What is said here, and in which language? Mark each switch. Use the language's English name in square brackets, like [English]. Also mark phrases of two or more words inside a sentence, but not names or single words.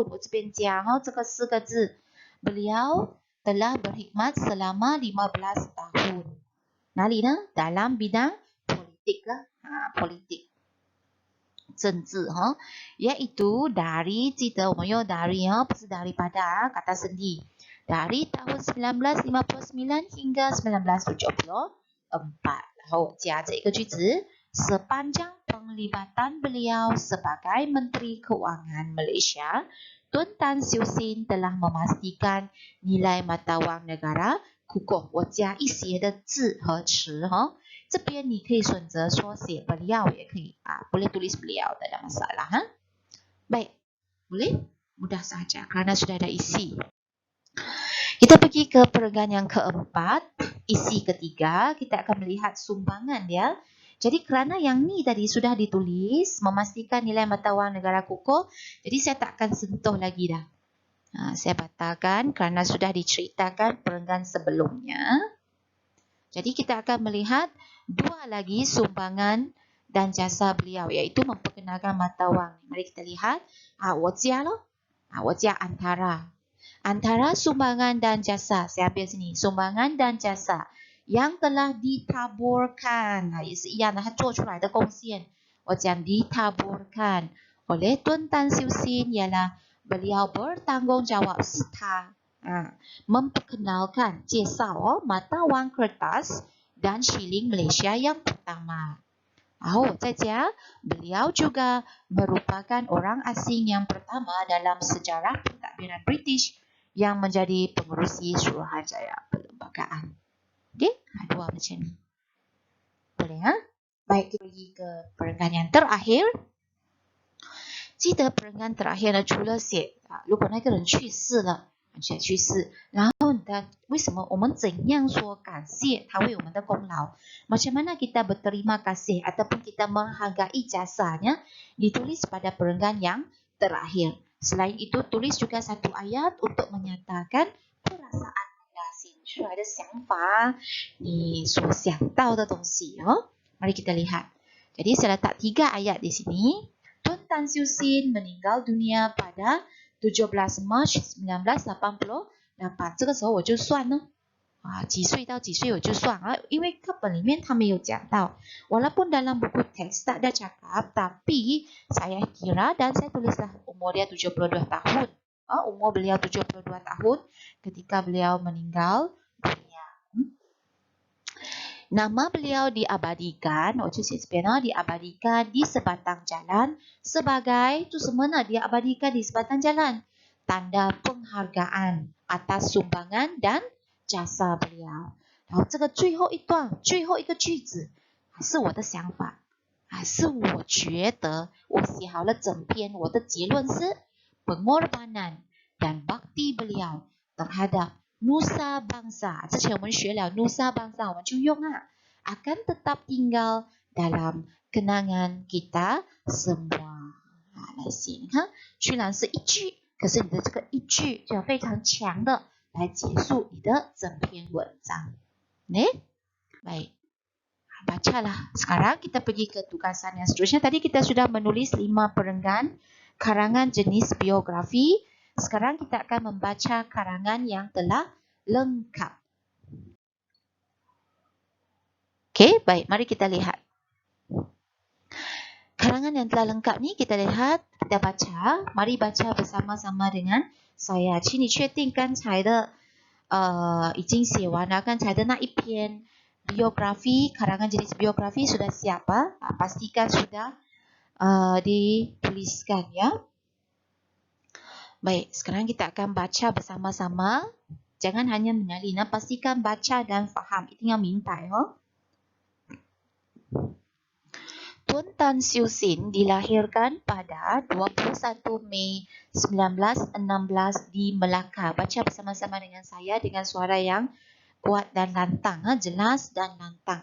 [Chinese] 我这边加这个4个字。 [Malay] Beliau telah berkhidmat selama 15 tahun. [Chinese] 哪里呢？ [Malay] Dalam bidang politik politik 政治 iaitu dari [Chinese] 记得我们用 [Malay] dari 不是 daripada kata sendi. Dari tahun 1959 hingga 1974. 然后加这个句子 sepanjang penglibatan beliau sebagai Menteri Keuangan Malaysia, Tun Tan Siew Sin telah memastikan nilai mata wang negara kukuh. [Chinese] 我加一些的字和词这边你可以选择说写 beliau 也可以 [Malay] boleh tulis beliau, tak ada masalah Baik, boleh? Mudah saja kerana sudah ada isi. Kita pergi ke perenggan yang keempat, isi ketiga, kita akan melihat sumbangan dia. Jadi kerana yang ni tadi sudah ditulis, memastikan nilai mata wang negara kukuh, jadi saya tak akan sentuh lagi dah. Saya batalkan kerana sudah diceritakan perenggan sebelumnya. Jadi kita akan melihat dua lagi sumbangan dan jasa beliau, iaitu memperkenalkan mata wang. Mari kita lihat. [Chinese] 我加 antara. [Malay] Antara sumbangan dan jasa, saya ambil sini, sumbangan dan jasa yang telah ditaburkan, [Chinese] 也是一样的，他做出来的贡献，我讲 [Malay] ditaburkan oleh Tun Tan Siew Sin ialah beliau bertanggung jawab serta memperkenalkan 介绍 mata wang kertas dan shilling Malaysia yang pertama. [Chinese] 然后我再讲 [Malay] beliau juga merupakan orang asing yang pertama dalam sejarah pentadbiran British yang menjadi pengerusi Suruhanjaya Perlembagaan. Okey, dua macam ni. Boleh ha? Baik, kita pergi ke perenggan yang terakhir. [Chinese] 记得 [Malay] perenggan terakhir [Chinese] 呢，除了写如果那个人去世了，去世，然后为什么我们怎样说感谢他为我们的功劳？ [Malay] Macam mana kita berterima kasih ataupun kita menghargai jasanya ditulis pada perenggan yang terakhir. Selain itu, tulis juga satu ayat untuk menyatakan perasaan anda, [Chinese] 写出来的想法，你所想到的东西。 [Malay] Mari kita lihat. Jadi saya letak 3 ayat di sini. Tun Tan Siew Sin meninggal dunia pada 17 Mac 1988， [Chinese] 这个时候我就算呢，几岁到几岁我就算因为课本里面他没有讲到 ， [Malay] walaupun dalam buku teks tak ada cakap, tapi saya kira dan saya tulislah umur dia 72 tahun. Umur beliau 72 tahun ketika beliau meninggal dunia. Nama beliau diabadikan, diabadikan di sebatang jalan sebagai, itu semua diabadikan di sebatang jalan, tanda penghargaan atas sumbangan dan jasa beliau. [Chinese] 然后这个最后一段，最后一个句子，是我的想法，是我觉得，我写好了整篇，我的结论是 [Malay] pengorbanan dan bakti beliau terhadap Nusa Bangsa. [Chinese] 之前我们学了 Nusa Bangsa， 我们就用 [Malay] akan tetap tinggal dalam kenangan kita semua. [Chinese] 来写，你看，虽然是一句，可是你的这个一句就要非常强的来结束你的整篇文章。Baik. [Malay] Bacalah. Sekarang kita pergi ke tugasan yang seterusnya. Tadi kita sudah menulis 5 perenggan karangan jenis biografi. Sekarang kita akan membaca karangan yang telah lengkap. Okey, baik. Mari kita lihat. Karangan yang telah lengkap ni kita lihat, kita baca. Mari baca bersama-sama dengan saya. [Chinese] 请你确定刚才的已经写完了刚才的那一篇 [Malay] biografi, karangan jenis biografi sudah siap. Pastikan sudah dituliskan ya. Baik, sekarang kita akan baca bersama-sama. Jangan hanya mengalih, pastikan baca dan faham. [Chinese] 一定要明白 [Malay] Tun Tan Siew Sin dilahirkan pada 21 Mei 1916 di Melaka. Baca bersama-sama dengan saya dengan suara yang kuat dan lantang, jelas dan lantang.